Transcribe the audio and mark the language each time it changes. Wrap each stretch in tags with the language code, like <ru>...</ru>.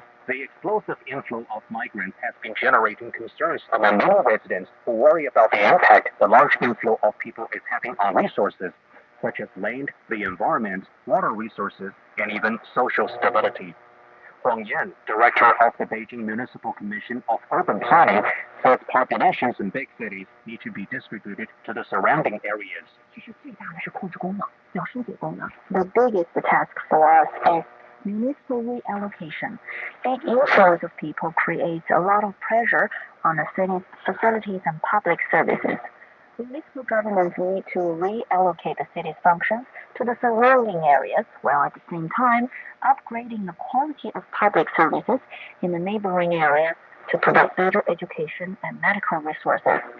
<en>The explosive inflow of migrants has been generating concerns among many residents who worry about the impact the large inflow of people is having on resources, such as land, the environment, water resources, and even social stability. Huang Yan, director of the Beijing Municipal Commission of Urban Planning, So its populations in big cities need to be distributed to the surrounding areas.</en> <zh>其实最大的是控制功能，要疏解功能。</zh> <en>The biggest task for us is municipal reallocation. Big inflows of people creates a lot of pressure on the city's facilities and public services. Municipal governments need to reallocate the city's functions to the surrounding areas, while at the same time upgrading the quality of public services in the neighboring areas to provide better education and medical resources.</en>